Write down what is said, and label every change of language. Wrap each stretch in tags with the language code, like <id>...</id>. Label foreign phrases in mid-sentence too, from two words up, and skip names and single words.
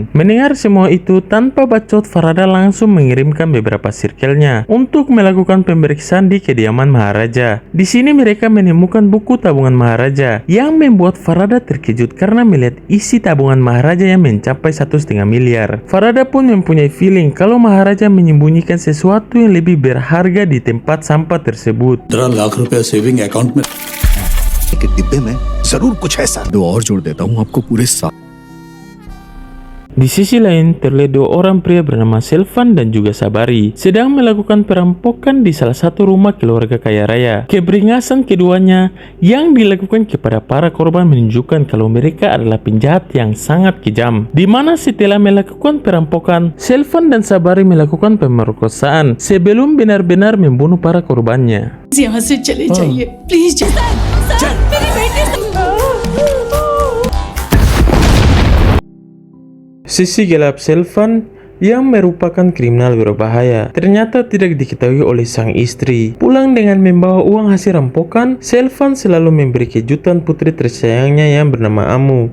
<id>Mendengar semua itu, tanpa bacot, Farada langsung mengirimkan beberapa sirkelnya untuk melakukan pemeriksaan di kediaman Maharaja. Di sini mereka menemukan buku tabungan Maharaja yang membuat Farada terkejut karena melihat isi tabungan Maharaja yang mencapai 1,5 miliar. Farada pun mempunyai feeling kalau Maharaja menyembunyikan sesuatu yang lebih berharga di tempat sampah tersebut.</id> <hi>15 लाख रुपया</hi> <en>saving account</en> <hi>में एक डिब्बे में जरूर कुछ ऐसा। दो और जोड़ देता हूँ आपको पूरे 7।</hi> <id>Di sisi lain, terlihat 2 orang pria bernama Selvan dan juga Sabari sedang melakukan perampokan di salah satu rumah keluarga kaya raya. Keberingasan keduanya yang dilakukan kepada para korban menunjukkan kalau mereka adalah penjahat yang sangat kejam. Di mana setelah melakukan perampokan, Selvan dan Sabari melakukan pemerkosaan sebelum benar-benar membunuh para korbannya.</id> <hi>यहाँ से चले जाइए प्लीज। सर मेरी बेटी</hi> <id>Sisi gelap Selvan yang merupakan kriminal berbahaya. Ternyata tidak diketahui oleh sang istri. Pulang dengan membawa uang hasil rampokan, Selvan selalu memberi kejutan putri tersayangnya yang bernama Amu.</id>